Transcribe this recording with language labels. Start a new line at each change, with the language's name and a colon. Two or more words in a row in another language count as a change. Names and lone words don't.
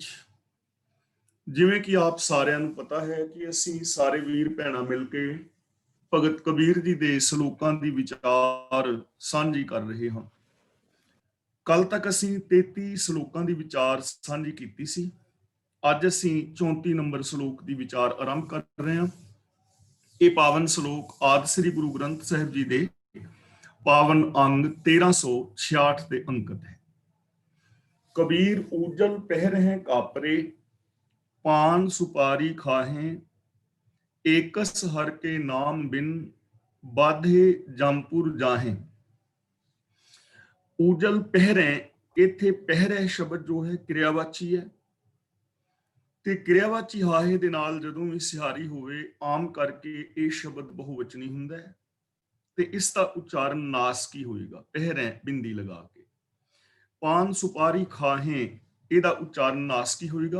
Punjabi: ਜਿਵੇਂ ਕਿ ਆਪ ਸਾਰਿਆਂ ਨੂੰ ਪਤਾ ਹੈ ਕਿ ਅਸੀਂ ਸਾਰੇ ਵੀਰ ਭੈਣਾਂ ਮਿਲ ਕੇ ਭਗਤ ਕਬੀਰ ਜੀ ਦੇ ਸਲੋਕਾਂ ਦੀ ਵਿਚਾਰ ਸਾਂਝੀ ਕਰ ਰਹੇ ਹਾਂ। ਕੱਲ ਤੱਕ ਅਸੀਂ 33 ਸਲੋਕਾਂ ਦੀ ਵਿਚਾਰ ਸਾਂਝੀ ਕੀਤੀ ਸੀ। ਅੱਜ ਅਸੀਂ 34 ਨੰਬਰ ਸਲੋਕ ਦੀ ਵਿਚਾਰ ਆਰੰਭ ਕਰ ਰਹੇ ਹਾਂ। ਇਹ ਪਾਵਨ ਸਲੋਕ ਆਦਿ ਸ੍ਰੀ ਗੁਰੂ ਗ੍ਰੰਥ ਸਾਹਿਬ ਜੀ ਦੇ ਪਾਵਨ ਅੰਗ 1366 ਦੇ ਅੰਕਿਤ ਹੈ।
Braj: कबीर ऊजल पहरें कापरे, पान सुपारी खाहें, एकस हर के नाम बिन बाधे जमपुर जाहें। ऊजल पहरें,
Punjabi: ਇੱਥੇ ਪਹਿਰੇ ਸ਼ਬਦ ਜੋ ਹੈ ਕ੍ਰਿਆਵਾਚੀ ਹੈ ਤੇ ਕਿਰਿਆਵਾਚੀ ਹਾਹੇ ਦੇ ਨਾਲ ਜਦੋਂ ਵੀ ਸਿਹਾਰੀ ਹੋਵੇ ਆਮ ਕਰਕੇ ਇਹ ਸ਼ਬਦ ਬਹੁਵਚਨੀ ਹੁੰਦਾ ਹੈ ਤੇ ਇਸ ਦਾ ਉਚਾਰਨ ਨਾਸਕੀ ਹੋਏਗਾ। ਪਹਿਰੇ ਬਿੰਦੀ ਲਗਾ ਕੇ। ਪਾਨ ਸੁਪਾਰੀ ਖਾਹੇ, ਇਹਦਾ ਉਚਾਰਨ ਨਾਸਕੀ ਹੋਏਗਾ।